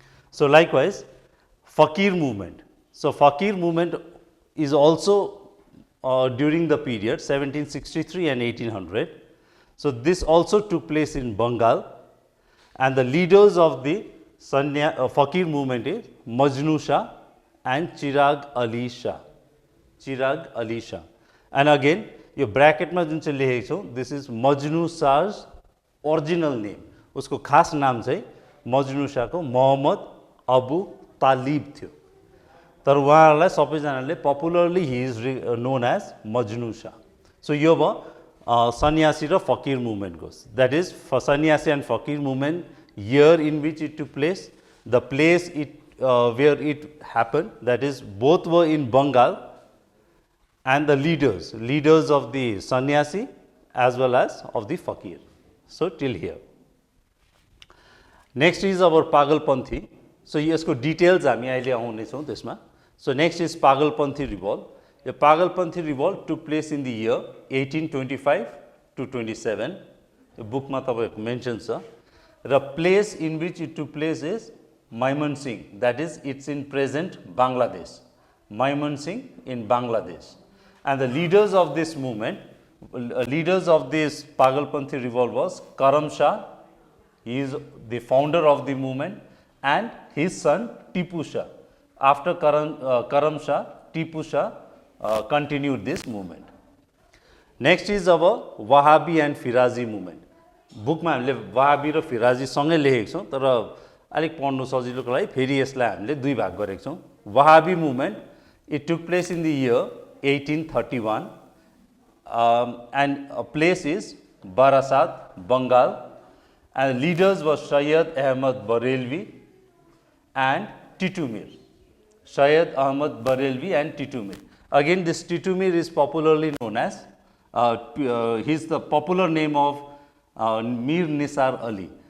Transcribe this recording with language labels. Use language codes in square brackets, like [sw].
[en] So likewise, Fakir movement. So Fakir movement is also during the period 1763 and 1800. So this also took place in Bengal, and the leaders of the Fakir movement is Majnu Shah and Chirag Ali Shah. Chirag Ali Shah. [ne] And again, यो ब्रैकेटमा जुन चाहिँ लेखेको छौँ, [en] this is Majnu Shah's original name, [ne] उसको खास नाम चाहिँ मजनू शाहको मोहम्मद अबु तालिब थियो, तर उहाँलाई सबैजनाले [en] Popularly he is known as Majnu Shah. [ne] So यो भयो सन्यासी र फकीर मुभमेन्टको, [en] That is sannyasi and fakir movement, year in which it took place, the place where it happened, that is both were in Bengal, and the leaders of the sannyasi as well as of the fakir. So till here. Next is our Pagalpanthi. [ne] So यसको details हामी अहिले आउने छौं त्यसमा. [en] So next is Pagalpanthi revolt. The Pagalpanthi revolt took place in the year 1825 to 27. [ne] The book ma तपाईको mention छ. [en] The place in which it took place is Mymensingh, that is it's in present Bangladesh. Mymensingh in Bangladesh. And the leaders of this movement, leaders of this Pagalpanthi revolt was Karam Shah. He is the founder of the movement, and his son Tipu Shah. After Karam Shah, Tipu Shah continued this movement. Next is our Wahhabi and Firazi movement. [ne] Book ma हामीले Wahhabi र Firazi सँगै लेखेको छौं, तर अलिक पढ्नु सजिलोको लागि फेरि यसलाई हामीले दुई भाग गरेको छौं. [en] Wahhabi movement, it took place in the year 1831, and a place is Barasat, Bengal, and leaders were Syed Ahmad Barelvi and Titumir. Syed Ahmad Barelvi and Titumir. Again, this Titumir is popularly known as, he's the popular name of Mir Nisar Ali.